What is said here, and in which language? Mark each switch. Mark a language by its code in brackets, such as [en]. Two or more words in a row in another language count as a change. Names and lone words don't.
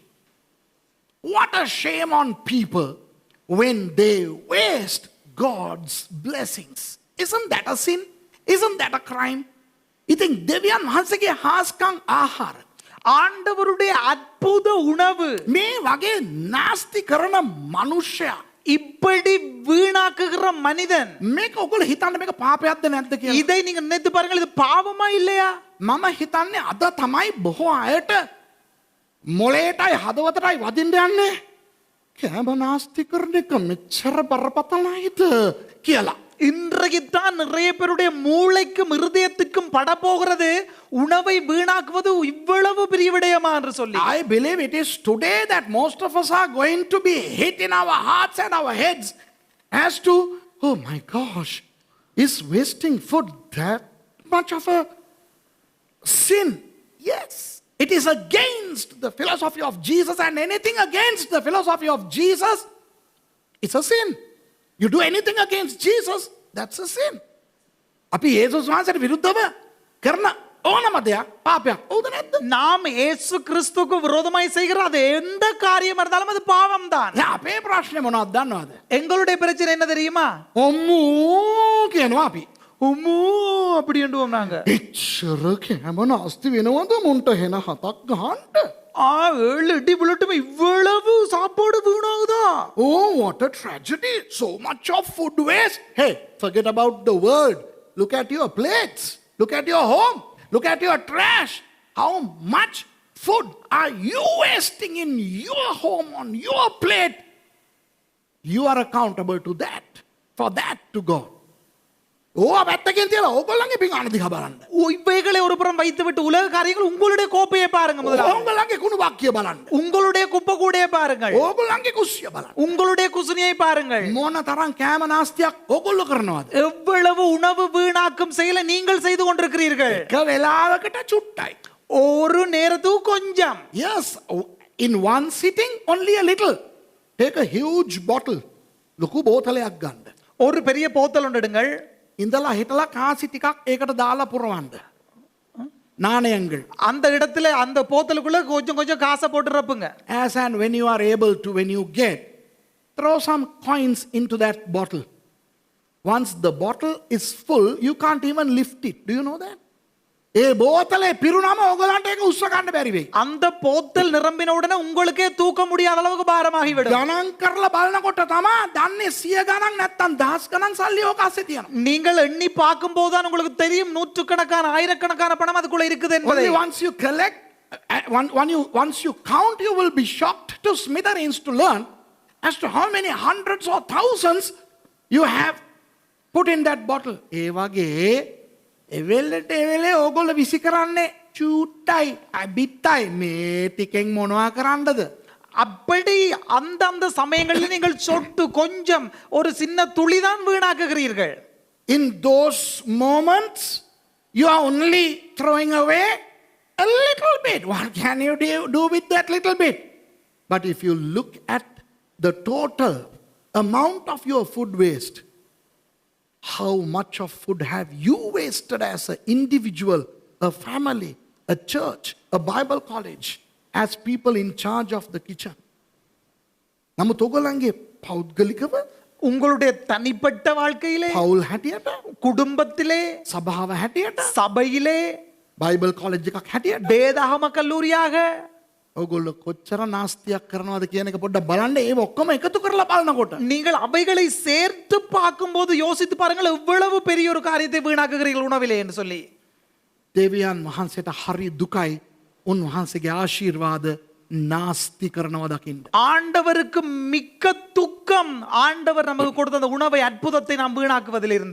[en] What a shame on people when they waste God's blessings. Isn't that a sin? Isn't that a crime? [si] ඉතින් දෙවියන් වහන්සේගේ හාස්කම් ආහාර, [ta] ஆண்டவருடைய அற்புத உணவு, [si] මේ වගේ නාස්ති කරන මනුෂ්‍යයා, [ta] இப்படி வீணாக்குகிற மனிதன், [si] මේක ඔයගොල්ලෝ හිතන්න මේක පාපයක්ද නැද්ද කියලා? [ta] இதை நீங்க நினைத்து பாருங்கள், இது பாவமா இல்லையா? [si] මම හිතන්නේ අද තමයි බොහෝ අයට මොලේටයි හදවතටයි වදින්න යන්නේ කෑම නාස්ති කරන එක මෙච්චර බරපතලයිද කියලා. [ta] இன்றைக்குத்தான் நிறைய பேருடைய மூளைக்கும் இருதயத்துக்கும் பட போகிறது உணவை வீணாக்குவது இவ்வளவு பெரிய விடயமா என்று சொல்லி. [en] I believe it is today that most of us are going to be hit in our hearts and our heads as to, oh my gosh, is wasting food that much of a sin? Yes. It is against the philosophy of Jesus, and anything against the philosophy of Jesus, it's a sin. You do anything against Jesus, that's a sin. [si] අපි යේසුස් වහන්සේට විරුද්ධව කරන ඕනම දෙයක් පාපයක්. හවුද නැද්ද? [ta] நாம் இயேசு கிறிஸ்துவுக்கு விரோதமாய் செய்கிற அது எந்த காரியம் இருந்தாலும் அது பாவம் தான். [si] දැන් අපේ ප්‍රශ්නේ මොනවද දන්නවද? [ta] எங்களுடைய பிரச்சனை என்ன தெரியுமா? [si] ඔම්මු කියනවා අපි. [ta] உம்மு அப்படி என்றுவோம் நாங்க. [si] එච්චර කෑම නාස්ති වෙනවද මුන්ට හෙන හතක් ගහන්න? [ta] 7 இடி புல்லட்டும் இவ்வளவு சாப்பாடு வீணாகுதா? [en] Oh, what a tragedy. So much of food waste. Hey, forget about the world. Look at your plates. Look at your home. Look at your trash. How much food are you wasting in your home, on your plate? You are accountable to that, for that to God. [si] ඕවා පැත්තකින් තියලා ඕගොල්ලන්ගේ පිඟාන දිහා බලන්න. [ta] இவைகளை ஒரு புறம் வைத்துவிட்டு உலக காரியங்கள் உங்களுடைய கோப்பையை பாருங்க முதல்ல. [si] ඕගොල්ලන්ගේ කුණු බක්කිය බලන්න. [ta] உங்களுடைய குப்பை கூடையை பாருங்கள். [si] ඕගොල්ලන්ගේ කුස්සිය බලන්න. [ta] உங்களுடைய குசுனியை பாருங்கள். [si] මොන තරම් කෑම නාස්තියක් ඕගොල්ලෝ කරනවද? [ta] எவ்வளவு உணவு வீணாக்கும் செயலை நீங்கள் செய்து கொண்டிருக்கிறீர்கள். [si] එක වෙලාවකට චුට්ටයි. [ta] ஒரு நேரத்துக்கு கொஞ்சம். [en] Yes, in one sitting only a little. Take a huge bottle. [si] ලොකු බෝතලයක් ගන්න. [ta] ஒரு பெரிய போத்தல் ஒன்று எடுங்கள். [si] ඉඳලා හිටලා කාසි ටිකක් ඒකට දාලා පුරවන්න. නාණයங்கள். [ta] அந்த இடத்துல அந்த போத்தலுக்குள்ள கொஞ்சம் கொஞ்சம் காசை போட்டு ரப்புங்க. [en] As and when you are able to, when you get, throw some coins into that bottle. Once the bottle is full, you can't even lift it. Do you know that? [si] ඒ බෝතලේ පිරුණම ඕගලන්ට ඒක උස්ස ගන්න බැරි වෙයි. [ta] அந்த போத்தல் நிரம்பின உடனே உங்களுக்கே தூக்க முடியாத அளவுக்கு பாரமாகிவிடும். [si] ගණන් කරලා බලනකොට තමා දන්නේ 100 ගණන් නැත්තම් දහස් ගණන් සල්ලි ඕක ASSE තියෙනවා. [ta] நீங்கள் எண்ணி பார்க்கும் போதுதான் உங்களுக்கு தெரியும் நூற்றுக்கணக்கான ஆயிரக்கணக்கான பணம் அதுக்குள்ள இருக்குது என்பதை. [en] Only once you collect, once you count, you will be shocked to smithereens to learn as to how many hundreds or thousands you have put in that bottle. [si] ඒ වගේ එවෙලට එවෙලේ ඕගොල්ලෝ විසි කරන්නේ චූට්ටයි අබිත්තයි මේ ටිකෙන් මොනවා කරන්නද? [ta] அப்படி அந்த சமயங்களில் நீங்கள் சொட்டு கொஞ்சம் ஒரு சின்ன துளிதான் வீணாக்குகிறீர்கள். [en] In those moments, you are only throwing away a little bit. What can you do with that little bit? But if you look at the total amount of your food waste, how much of food have you wasted as an individual, a family, a church, a Bible college, as people in charge of the kitchen? [si] නමුත් ඔයගොල්ලන්ගේ පෞද්ගලිකව [ta] உங்களுடைய தனிப்பட்ட வாழ்க்கையிலே, [si] පවුල් හැටියට, [ta] குடும்பத்திலே, [si] සභාව හැටියට, [ta] சபையிலே, [en] Bible college [si] එකක් හැටියට [ta] வேதாகம கல்லூரியாக [si] ඔයගොල්ලෝ කොච්චර නාස්තියක් කරනවද කියන එක පොඩ්ඩක් බලන්න. ඒව ඔක්කොම එකතු කරලා බලනකොට [ta] நீங்கள் அவைகளை சேர்த்து பார்க்கும்போது யோசித்து பாருங்கள் எவ்வளவு பெரிய ஒரு காரியத்தை வீணாக்குகிறீர்கள் உணவிலே என்று சொல்லி. [si] දෙවියන් වහන්සේට හරි දුකයි උන්වහන්සේගේ ආශිර්වාද නාස්ති කරනවා දකින්න. [ta] ஆண்டவருக்கு மிக்க துக்கம் ஆண்டவர் நமக்கு கொடுத்த அந்த உணவை அற்புதத்தை நாம் வீணாக்குவதிலிருந்து.